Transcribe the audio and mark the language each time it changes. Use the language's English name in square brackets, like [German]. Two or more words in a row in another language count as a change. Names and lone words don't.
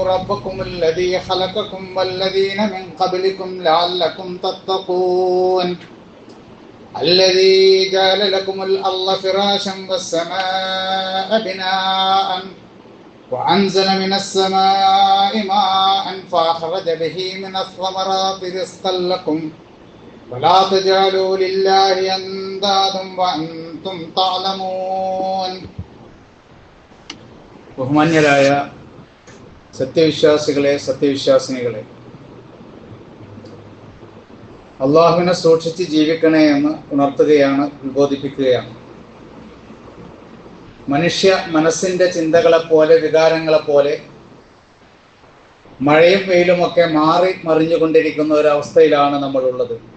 [Arabic] ربكم الذي خلقكم والذين من قبلكم لعلكم تتقون الذي جعل لكم الأرض فراشا والسماء بناء وأنزل من السماء ماء فأخرج به من الثمرات رزقا لكم ولا تجعلوا لله أندادا وأنتم تعلمون. [Malayalam] ബഹുമാന്യരായ സത്യവിശ്വാസികളെ, സത്യവിശ്വാസിനികളെ, അള്ളാഹുവിനെ സൂക്ഷിച്ച് ജീവിക്കണേ എന്ന് ഉണർത്തുകയാണ്, ഉത്ബോധിപ്പിക്കുകയാണ്. മനുഷ്യ മനസ്സിൻ്റെ ചിന്തകളെപ്പോലെ, വികാരങ്ങളെപ്പോലെ മഴയും വെയിലുമൊക്കെ മാറി മറിഞ്ഞുകൊണ്ടിരിക്കുന്ന ഒരവസ്ഥയിലാണ് നമ്മളുള്ളത്.